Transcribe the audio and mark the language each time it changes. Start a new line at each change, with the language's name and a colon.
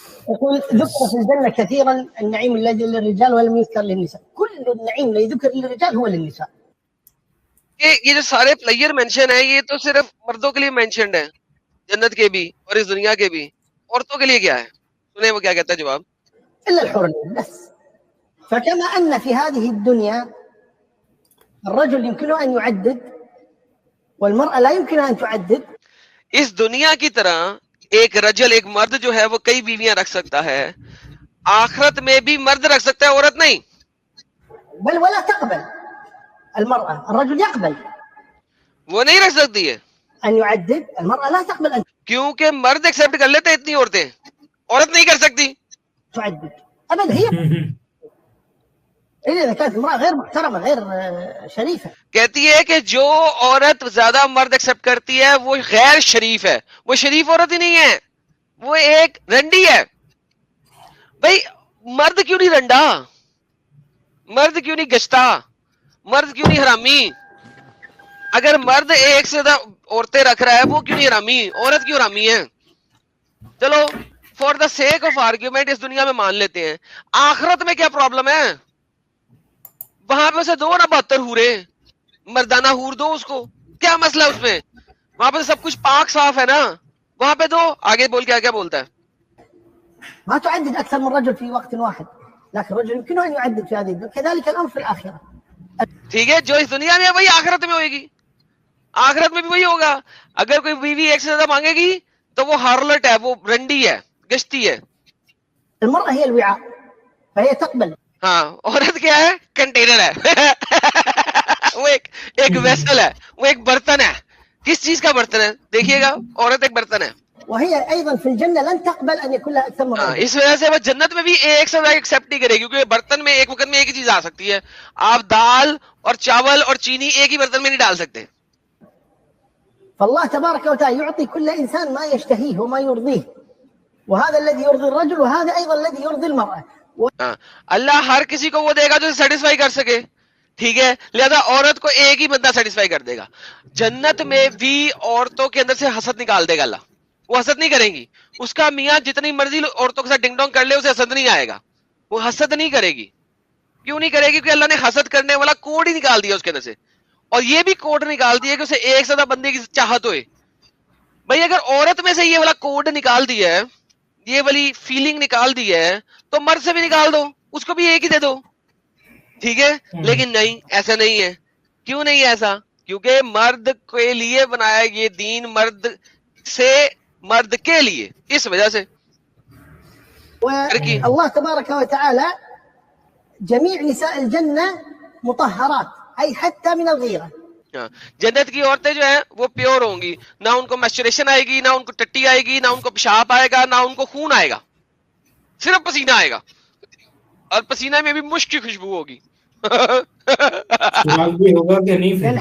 Arabic: يقول ذكر في الجنة كثيرا النعيم الذي للرجال ولم يذكر للنساء. كل النعيم الذي ذكر للرجال هو للنساء.
Urdu: یہ جو سارے پلیئر مینشن ہیں یہ تو صرف مردوں کے لیے مینشنڈ ہیں, جنت کے بھی اور اس دنیا کے بھی. عورتوں کے لیے کیا ہے؟ سنیں وہ کیا کہتا ہے جواب.
Arabic: إلا الحور بس. فكما أن في هذه الدنيا الرجل يمكنه أن يعدد والمرأة لا يمكنها أن تعدد.
Urdu: اس دنیا کی طرح ایک رجل, ایک مرد جو ہے وہ کئی بیویاں رکھ سکتا ہے, آخرت میں بھی مرد رکھ سکتا ہے, عورت نہیں.
Arabic: بل ولا تقبل المرأة, الرجل يقبل.
Urdu: وہ نہیں رکھ سکتی ہے
Arabic: أن يعدد, المرأة لا تقبل أن
Urdu: کیونکہ مرد ایکسپٹ کر لیتے اتنی عورتیں, عورت نہیں کر سکتی.
Arabic: تعدد أبدا. هي إذا كانت امرأة غير محترمة غير شريفة.
Urdu: کہتی ہے کہ جو عورت زیادہ مرد ایکسپٹ کرتی ہے وہ غیر شریف ہے. وہ شریف عورت ہی نہیں ہے, وہ ایک رنڈی ہے. بھائی مرد کیوں نہیں رنڈا, مرد کیوں نہیں گشتا, مرد کیوں نہیں حرامی, اگر مرد ایک سے زیادہ عورتیں رکھ رہا ہے وہ کیوں نہیں حرامی؟ عورت کیوں حرامی ہے؟ چلو
English: for the sake of argument
Urdu: اس دنیا میں مان لیتے ہیں، آخرت میں کیا پرابلم ہے؟ وہاں پہ اسے دو نا 72 حورے، مردانہ حور دو اس کو، کیا مسئلہ اس میں؟ وہاں پہ سب کچھ پاک صاف ہے نا، وہاں پہ دو. آگے بول کیا بولتا ہے؟
Arabic: ما تعدد أكثر من رجل في وقت واحد، لكن الرجل يمكنه أن يعدد في هذه الدنيا، كذلك الأمر في الآخرة.
Urdu: ٹھیک ہے، جو اس دنیا میں ہے وہی آخرت میں ہوئے گی، آخرت میں بھی وہی ہوگا. اگر کوئی بیوی ایک سے زیادہ مانگے گی تو وہ ہارلٹ ہے، وہ رنڈی ہے، گشتی ہے.
Arabic: المرأة هي الوعاء فهي تقبل.
Urdu: ہاں، عورت کیا ہے؟ کنٹینر ہے وہ ایک ویسل ہے، وہ ایک برتن ہے. کس چیز کا برتن ہے؟ دیکھیے گا، عورت ایک برتن ہے.
Arabic: وهي أيضا في الجنة لن تقبل أن يكون لها أكثر من رجل.
Urdu: اس وجہ سے وہ جنت میں بھی ایک سے زیادہ ایکسپٹ نہیں کرے گی، کیونکہ برتن میں ایک وقت میں ایک ہی چیز آ سکتی ہے. آپ دال اور چاول اور چینی ایک ہی برتن میں نہیں ڈال سکتے.
Arabic: فالله تبارك وتعالى يعطي كل إنسان ما يشتهيه وما يرضيه، وهذا الذي يرضي الرجل وهذا أيضا الذي يرضي المرأة.
Urdu: اللہ ہر کسی کو وہ دے گا جو سیٹسفائی کر سکے، ٹھیک ہے؟ لہذا عورت کو ایک ہی بندہ سیٹسفائی کر دے گا. جنت میں بھی عورتوں کے اندر سے حسد نکال دے گا اللہ، وہ حسد نہیں کریں گی. اس کا میاں جتنی مرضی عورتوں کے ساتھ ڈنگ ڈونگ کر لے، اسے حسد نہیں آئے گا، وہ حسد نہیں کرے گی. کیوں نہیں کرے گی؟ کیونکہ اللہ نے حسد کرنے والا کوڈ ہی نکال دیا اس کے اندر سے، اور یہ بھی کوڈ نکال دیا کہ اسے ایک سے زیادہ بندے کی چاہت ہوئے. بھائی اگر عورت میں سے یہ والا کوڈ نکال دیا ہے، یہ والی فیلنگ نکال دی ہے، تو مرد سے بھی نکال دو، اس کو بھی ایک ہی دے دو، ٹھیک ہے؟ لیکن نہیں، ایسا نہیں ہے. کیوں نہیں ایسا؟ کیونکہ مرد کے لیے بنایا یہ دین، مرد سے مرد کے لیے، اس وجہ سے.
Arabic: الله تبارك وتعالى جميع نساء الجنة مطهرات، أي حتى من الغيرة.
Urdu: جنت کی عورتیں جو ہیں وہ پیور ہوں گی، نہ ان کو میسچریشن آئے گی، نہ ان کو ٹٹی آئے گی، نہ ان کو پیشاب آئے گا، نہ ان کو خون آئے گا، صرف پسینہ آئے گا، اور پسینہ میں بھی مشک کی خوشبو ہوگی. بھی ہوگا کہ نہیں؟